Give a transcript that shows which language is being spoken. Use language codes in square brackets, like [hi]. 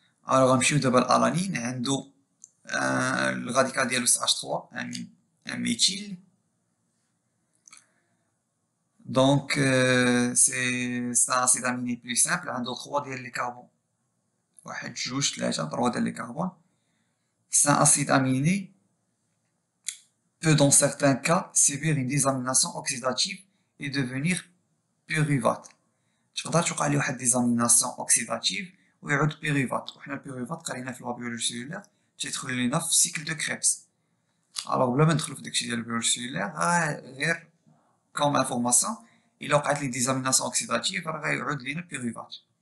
[ar] الوغ غنمشيو دابا للالانين، عندو الراديكال ديالو سي اش 3 ان ميثيل. [fr] Donc, c'est un acide aminé plus simple, [ar] عنده 3 ديال لي كربون، واحد جوج ثلاثة 3 ديال لي كربون. [fr] C'est un acide aminé peut dans certains cas subir une désamination oxydative et devenir pyruvate. [ar] تقدر توقع ليه واحد ديزاميناسيون اوكسيداتيف ويعود بيريفات، وحنا البيريفات قرينا في لابيولوجي سيلولير تيدخل لينا في سيكل دو كريبس. الوغ بلا ما ندخلو في داكشي ديال البيولوجي سيلولير، غير كوم انفورماسيون، الا وقعت لي ديزاميناسيون اوكسيداتيف راه غيعود لينا بيريفات.